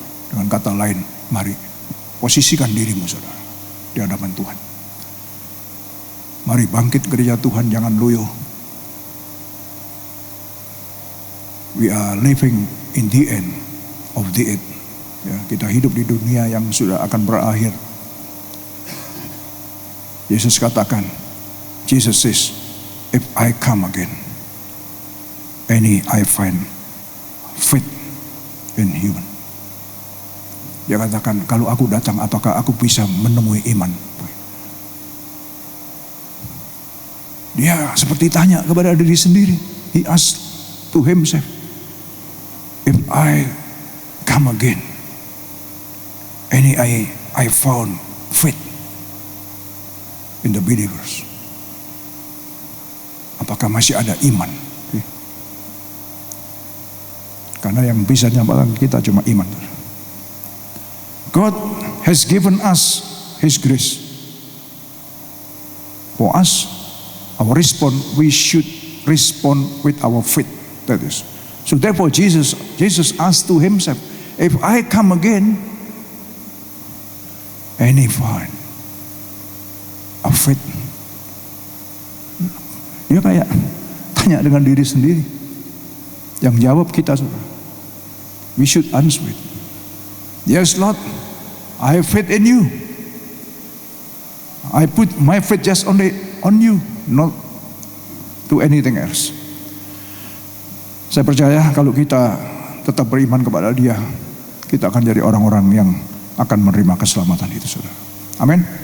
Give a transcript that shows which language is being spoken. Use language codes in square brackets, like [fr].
[id] Dengan kata lain, mari posisikan dirimu, saudara, di hadapan Tuhan. Mari bangkit gereja Tuhan, jangan loyo. [en] We are living in the end of the age. [id] Ya, kita hidup di dunia yang sudah akan berakhir. Yesus katakan, [en] Jesus says, if I come again, I find faith in human. [id] Dia katakan, kalau aku datang, apakah aku bisa menemui iman? Dia seperti tanya kepada diri sendiri. [en] He asked to himself, if I come again, I found faith in the believers. [id] Apakah masih ada iman? Karena yang bisa nyelamatkan kita cuma iman. [en] God has given us His grace. For us, our response, we should respond with our faith. That is. So therefore Jesus asked to himself, if I come again, any find a faith? [id] Dia kayak tanya dengan diri sendiri. Yang jawab kita, saudara. [en] We should answer it. Yes, Lord, I have faith in you. I put my faith just only on you, not to anything else. [id] Saya percaya kalau kita tetap beriman kepada Dia, kita akan jadi orang-orang yang akan menerima keselamatan itu, saudara. Amin.